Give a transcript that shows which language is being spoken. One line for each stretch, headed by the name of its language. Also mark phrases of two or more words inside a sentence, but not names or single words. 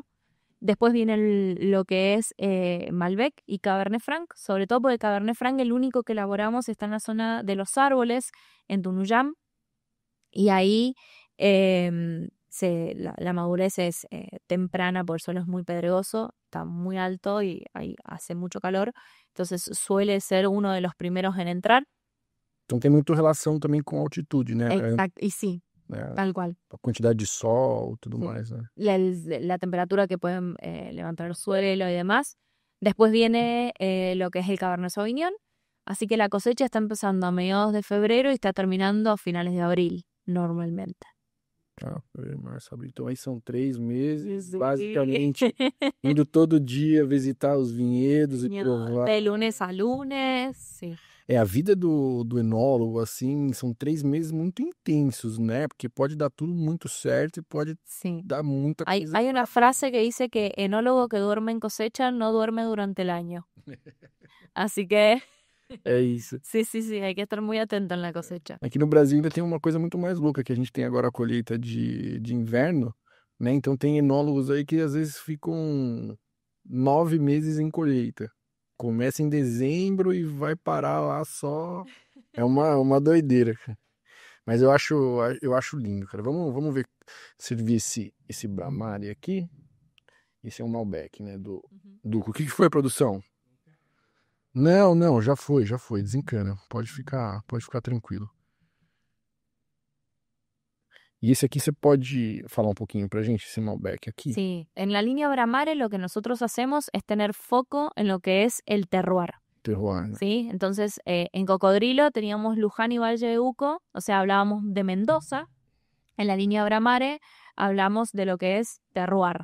Spanish: Después viene lo que es Malbec y Cabernet Franc, sobre todo porque Cabernet Franc el único que elaboramos está en la zona de los árboles, en Tunuyán, y ahí la madurez es temprana, porque el suelo es muy pedregoso, está muy alto y ahí hace mucho calor, entonces suele ser uno de los primeros en entrar.
Portuguese: Então tem muito relação também com a altitude, né?
Spanish: Exacto, y sí,
Portuguese: É,
Spanish: tal cual.
Portuguese: a quantidade de sol e tudo
Spanish: Sí.
Portuguese: mais, né?
Spanish: La temperatura que pueden levantar el suelo y demás. Después viene lo que es el Cabernet Sauvignon, así que la cosecha está empezando a mediados de febrero y está terminando a finales de abril, normalmente.
Portuguese: Ah, fevereiro, março, abril. Então aí são 3 meses,
Spanish: Sí.
Portuguese: basicamente, indo todo dia visitar os vinhedos e provar.
Spanish: De lunes a lunes, sí.
Portuguese: É, a vida do enólogo, assim, são 3 meses muito intensos, né? Porque pode dar tudo muito certo e pode
Spanish: Sí.
Portuguese: dar muita coisa.
Spanish: Hay una frase que dice que enólogo que duerme en cosecha no duerme durante el año. Así que
Portuguese: É isso.
Spanish: sí, hay que estar muy atento en la cosecha.
Portuguese: Aqui no Brasil ainda tem uma coisa muito mais louca, que a gente tem agora a colheita de inverno, né? Então tem enólogos aí que às vezes ficam 9 meses em colheita. Começa em dezembro e vai parar lá só. É uma doideira, cara. Mas eu acho lindo, cara. Vamos ver, servir esse Bramari aqui. Esse é um Malbec, né? Do Duco. O que foi a produção? Não, já foi. Desencana. Pode ficar tranquilo. E esse aqui você pode falar um pouquinho pra gente, esse Malbec aqui?
Spanish: Sí, en la línea Bramare lo que nosotros hacemos es tener foco en lo que es el terroir,
Portuguese: Terroir, né?
Spanish: ¿sí? Entonces, en Cocodrilo teníamos Luján y Valle de Uco, o sea, hablábamos de Mendoza. En la línea Bramare hablamos de lo que es terroir.